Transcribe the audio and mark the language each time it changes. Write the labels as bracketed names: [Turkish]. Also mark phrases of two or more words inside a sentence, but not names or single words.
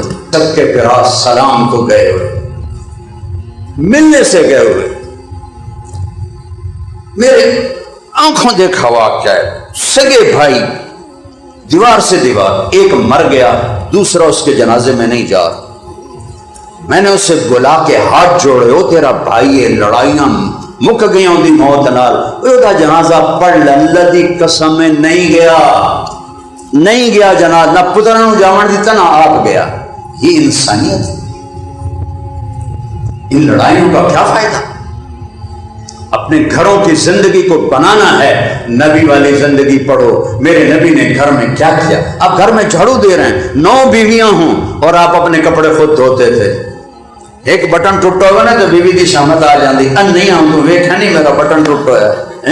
[Urdu] سب کے پھرا سلام کو گئے ہوئے، ملنے سے گئے ہوئے، میرے آنکھوں دیکھا واقعہ ہے، سگے بھائی دیوار سے دیوار، 1 مر گیا، دوسرا اس کے جنازے میں نہیں جا رہا۔ میں نے اسے بلا کے ہاتھ جوڑے، [Punjabi] او تیرا بھائی ہے، لڑائیاں مک گئیاں دی موت نال، او جنازہ پڑھ لے، اللہ دی قسم میں نہیں گیا جنازہ، نہ پترا نو جاون دیتا نہ آپ گیا۔ [Urdu] یہ انسانیت ہے؟ ان لڑائیوں کا کیا فائدہ؟ اپنے گھروں کی زندگی کو بنانا ہے، نبی والی زندگی پڑھو۔ میرے نبی نے گھر میں کیا کیا؟ آپ گھر میں جھاڑو دے رہے ہیں، 9 بیویاں ہوں اور آپ اپنے کپڑے خود دھوتے تھے، 1 بٹن ٹوٹا ہوا نا تو [Punjabi] بیوی دی شامت آ جاندی، [Urdu] نہیں آؤں تو ویکھا نہیں میرا بٹن ٹوٹا ہے۔